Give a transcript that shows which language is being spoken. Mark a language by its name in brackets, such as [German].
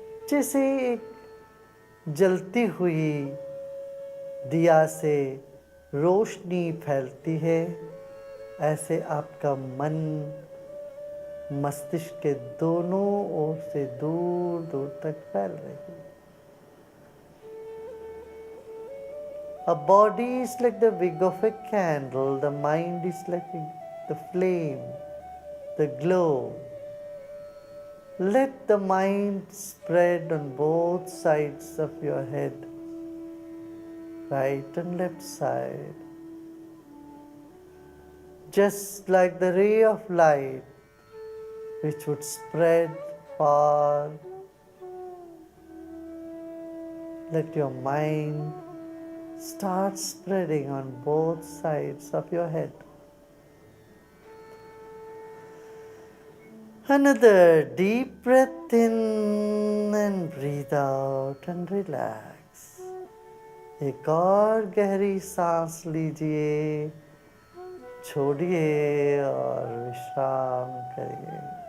[Hindi] जैसे एक जलती हुई दिया से रोशनी फैलती है, ऐसे आपका मन मस्तिष्क के दोनों ओर से दूर दूर तक फैल रही है। [English] A body is like the wick of a candle, the mind is like the flame, the glow. Let the mind spread on both sides of your head, right and left side. Just like the ray of light which would spread far, let your mind start spreading on both sides of your head. Another deep breath in and breathe out and relax. [Hindi] एक और गहरी सांस लीजिए, छोड़िए और विश्राम करिए।